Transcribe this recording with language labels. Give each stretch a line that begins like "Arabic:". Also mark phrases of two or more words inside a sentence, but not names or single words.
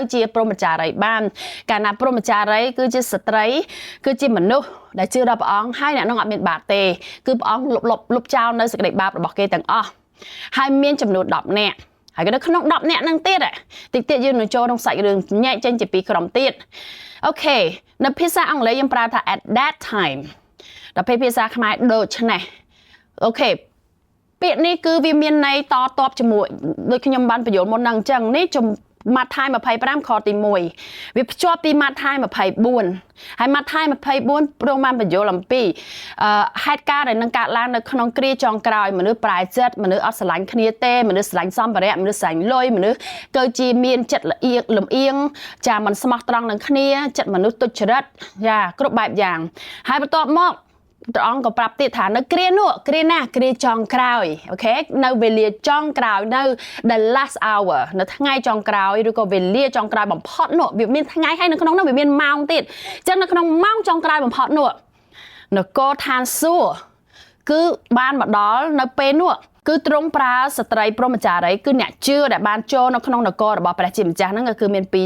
Khmer: ជាព្រហ្មចារីបានកាលណាព្រហ្មចារីគឺជាស្ត្រីគឺជាមនុស្សដែលជឿដល់ព្រះអង្គហើយអ្នកនោះអត់មានបាបទេគឺព្រះ អង្គលុបចោលនៅសេចក្តីបាបរបស់គេទាំងអស់ហើយមានចំនួន10នាក់ហើយនៅក្នុង10នាក់ហ្នឹងទៀតតិចទៀតយើងនឹងចូលក្នុងសាច់រឿងញែកចេញជាពីរក្រុមទៀតអូខេនៅភាសាអង់គ្លេសយើងប្រើថា
English: at that time
Khmer: ដល់ពេលភាសាខ្មែរដូច្នេះអូខេពាក្យនេះគឺវាមានន័យតបជាមួយដូចខ្ញុំបានបញ្យល់មុនហ្នឹងអញ្ចឹងនេះម៉ាថាយ25ខទី1វាភ្ជាប់ពីម៉ាថាយ 24ហើយម៉ាថាយ24ព្រមបានបញ្យល់អំពីហេតុការណ៍ដែលនឹងកើតឡើងនៅក្នុងគ្រាចុងក្រោយមនុស្សប្រែចិត្តមនុស្សអត់ស្រឡាញ់គ្នាទេមនុស្សស្រឡាញ់សម្ភារៈមនុស្សស្រឡាញ់លុយមនុស្សគឺជា មានចិត្តលំអៀងចាមិនស្មោះត្រង់នឹងគ្នាចិត្តមនុស្សទុច្ចរិតយ៉ាគ្រប់បែបយ៉ាងហើយបន្ទាប់មកព្រះអង្គក៏ប្រាប់ទៀតថានៅគ្រា នោះគ្រាណាគ្រាចុងក្រោយអូខេនៅវេលាចុងក្រោយនៅ
English: the last hour
Khmer: នៅថ្ងៃចុងក្រោយឬក៏វេលាចុងក្រោយបំផុតនោះវាមានថ្ងៃហើយនៅក្នុងនោះវាមានម៉ោងទៀតអញ្ចឹងនៅក្នុងម៉ោងចុងក្រោយបំផុតនោះនគរឋានសួគ៌គឺបានមកដល់នៅពេលនោះគឺទ្រង់ប្រើស្ត្រីព្រហ្មចារីគឺអ្នកជឿដែលបានចូលនៅក្នុងនគររបស់ព្រះជាម្ចាស់ហ្នឹងក៏គឺមាន